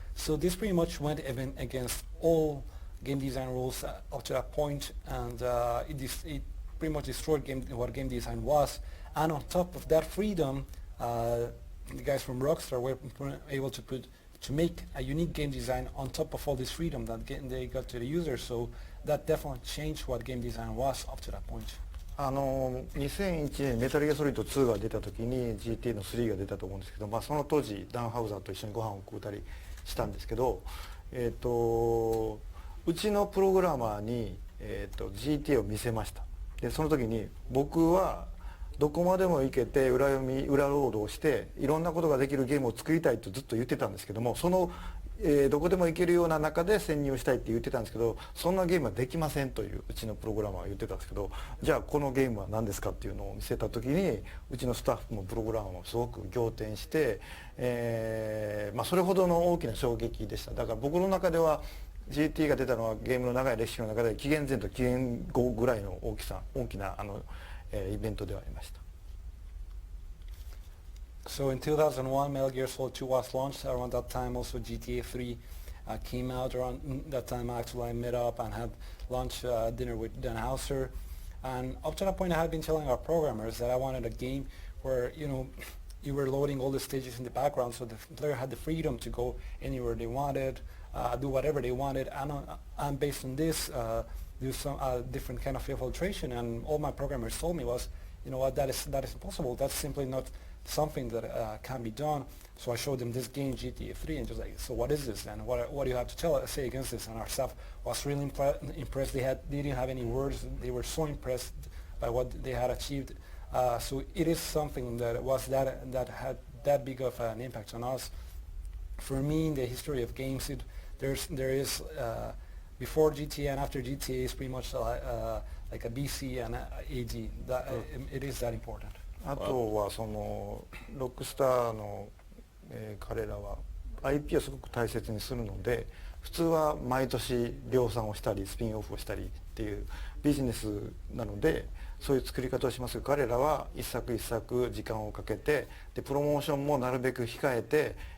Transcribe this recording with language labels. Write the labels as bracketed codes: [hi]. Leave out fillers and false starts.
[en] So this pretty much went even against all game design rules up to that point, and it pretty much destroyed what game design was. And on top of that freedom, the guys from Rockstar were able to make a unique game design on top of all this freedom that they got to the users. So that definitely changed what game design was up to that point. [ja] 2001年メタルギアソリッド2が出た時に GT の3が出たと思うんですけど、その当時ダン・ハウザーと一緒にご飯を食うたりしたんですけど、うちのプログラマーに、GT を見せました。でその時に僕はどこまでも行けて裏ロードをしていろんなことができるゲームを作りたいとずっと言ってたんですけども、その、どこでも行けるような中で潜入したいって言ってたんですけど、そんなゲームはできませんといううちのプログラマーが言ってたんですけど、じゃあこのゲームは何ですかっていうのを見せた時にうちのスタッフもプログラマーもすごく仰天して、それほどの大きな衝撃でした。だから僕の中では GT が出たのはゲームの長い歴史の中で紀元前と紀元後ぐらいの大きなイベントではありました。 [en] So in 2001, Metal Gear Solid 2 was launched. Around that time, also GTA 3 came out. Around that time, actually, I met up and had lunch, dinner with Dan Houser. And up to that point, I had been telling our programmers that I wanted a game where, you were loading all the stages in the background, so the player had the freedom to go anywhere they wanted, do whatever they wanted, and based on this, do some different kind of filtration. And all my programmers told me was, you know what, that is impossible. That's simply not something that can be done. So I showed them this game, GTA 3, and just like, so what is this? And what do you have to say against this? And our staff was really impressed. They didn't have any words. They were so impressed by what they had achieved. So it is something that had that big of an impact on us. For me, in the history of games, there is before GTA and after GTA is pretty much like a BC and a AD. It is that important. [ja] あとはそのロックスターの、彼らは IP をすごく大切にするので、普通は毎年量産をしたりスピンオフをしたりっていうビジネスなので、そういう作り方をしますが、彼らは一作一作時間をかけて、でプロモーションもなるべく控えて、